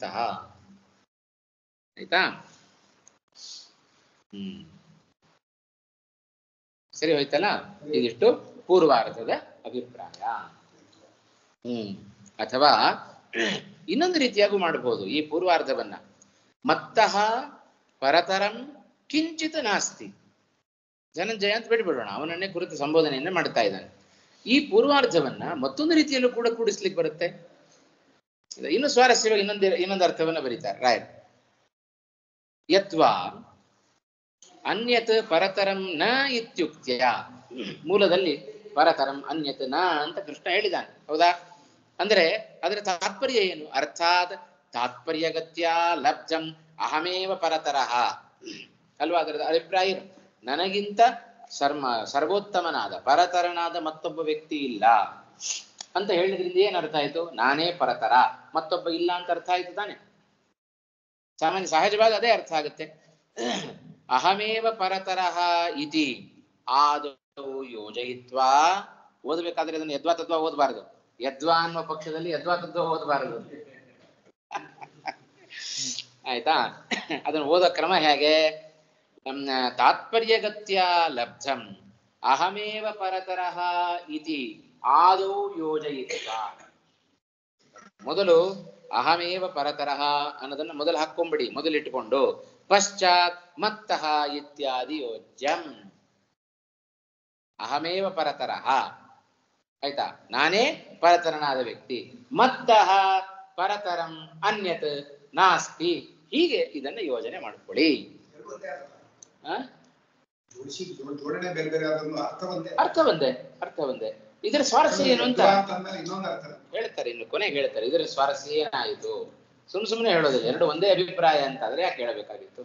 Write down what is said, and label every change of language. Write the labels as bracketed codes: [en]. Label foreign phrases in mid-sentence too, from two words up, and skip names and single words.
[kn] ಆಯ್ತಾ? ಸರಿ ಹೋಯ್ತಲ್ಲ? ಇದಿಷ್ಟು ಪೂರ್ವಾರ್ಧದ ಅಭಿಪ್ರಾಯ. ಅಥವಾ ಇನ್ನೊಂದು ರೀತಿಯಾಗೂ ಮಾಡಬಹುದು ಈ ಪೂರ್ವಾರ್ಧವನ್ನ. [sa] ಮತ್ತಃ ಪರತರಂ ಕಿಂಚಿತ್ ನಾಸ್ತಿ. [kn] ಧನಂಜಯ ಅಂತ ಬಿಡ್ಬಿಡೋಣ, ಅವನನ್ನೇ ಕುರಿತು ಸಂಬೋಧನೆಯನ್ನ ಮಾಡ್ತಾ ಇದ್ದಾನೆ. ಈ ಪೂರ್ವಾರ್ಧವನ್ನ ಮತ್ತೊಂದು ರೀತಿಯಲ್ಲೂ ಕೂಡ ಕೂಡಿಸ್ಲಿಕ್ಕೆ ಬರುತ್ತೆ. ಇನ್ನು ಸ್ವಾರಸ್ಯವಾಗಿ ಇನ್ನೊಂದು ಅರ್ಥವನ್ನ ಬರೀತಾರೆ ರಾಯರು. [sa] ಯತ್ವಾ ಅನ್ಯತ್ ಪರತರಂ ನ ಇತ್ಯುಕ್ತ್ಯ ಮೂಲದಲ್ಲಿ ಪರತರಂ ಅನ್ಯತ್ ನ [kn] ಅಂತ ಕೃಷ್ಣ ಹೇಳಿದ್ದಾನೆ. ಹೌದಾ? ಅಂದ್ರೆ ಅದರ ತಾತ್ಪರ್ಯ ಏನು? [sa] ಅರ್ಥಾತ್ ತಾತ್ಪರ್ಯಗತ್ಯ ಲಬ್ಧಂ ಅಹಮೇವ ಪರತರಃ [kn] ಅಲ್ವಾ? ಅದರ ಅಭಿಪ್ರಾಯ ಏನು? ನನಗಿಂತ ಸರ್ವೋತ್ತಮನಾದ ಪರತರನಾದ ಮತ್ತೊಬ್ಬ ವ್ಯಕ್ತಿ ಇಲ್ಲ ಅಂತ ಹೇಳಿದ್ರಿಂದ ಏನ್ ಅರ್ಥ ಆಯ್ತು? ನಾನೇ ಪರತರ, ಮತ್ತೊಬ್ಬ ಇಲ್ಲ ಅಂತ ಅರ್ಥ ಆಯ್ತು ತಾನೆ? ಸಾಮಾನ್ಯ ಸಹಜವಾಗಿ ಅದೇ ಅರ್ಥ ಆಗುತ್ತೆ. [sa] ಅಹಮೇವ ಪರತರಃ ಇತಿ ಆದೌ ಯೋಜಯಿತ್ವಾ. [kn] ಓದಬೇಕಾದ್ರೆ ಅದನ್ನು ಯದ್ವಾ ತದ್ವಾ ಓದಬಾರದು. ಯದ್ವಾ ಅನ್ನುವ ಪಕ್ಷದಲ್ಲಿ ಯದ್ವಾ ತದ್ವಾ ಓದಬಾರದು. ಆಯ್ತಾ? ಅದನ್ನು ಓದೋ ಕ್ರಮ ಹೇಗೆ? [sa] ತಾತ್ಪರ್ಯಗತ್ಯ ಲಬ್ಧಂ ಅಹಮೇವ ಪರತರಃ ಇತಿ ಆದೌ ಯೋಜಯಿತ್ವಾ. [kn] ಮೊದಲು [sa] ಅಹಮೇವ ಪರತರಃ [kn] ಅನ್ನೋದನ್ನು ಮೊದಲು ಹಾಕೊಂಬಿಡಿ, ಮೊದಲಿಟ್ಟುಕೊಂಡು [sa] ಪಶ್ಚಾತ್ ಮತ್ತಃ ಇತ್ಯಾದಿ ಯೋಜ್ಯಂ. ಅಹಮೇವ ಪರತರಃ, ಆಯ್ತಾ? [kn] ನಾನೇ ಪರತರನಾದ ವ್ಯಕ್ತಿ. [sa] ಮತ್ತಃ ಪರತರಂ ಅನ್ಯತ್ ನಾಸ್ತಿ. [kn] ಹೀಗೆ ಇದನ್ನು ಯೋಜನೆ ಮಾಡ್ಕೊಳ್ಳಿ. ಅರ್ಥ ಒಂದೇ. ಇದರ ಸ್ವಾರಸ್ಯ ಏನು ಅಂತ ಹೇಳ್ತಾರೆ, ಇನ್ನು ಕೊನೆಗೆ ಹೇಳ್ತಾರೆ. ಇದರ ಸ್ವಾರಸ್ಯ ಏನಾಯಿತು? ಸುಮ್ಮನೆ ಹೇಳೋದಿಲ್ಲ, ಎರಡು ಒಂದೇ ಅಭಿಪ್ರಾಯ ಅಂತ ಆದ್ರೆ ಯಾಕೆ ಹೇಳಬೇಕಾಗಿತ್ತು?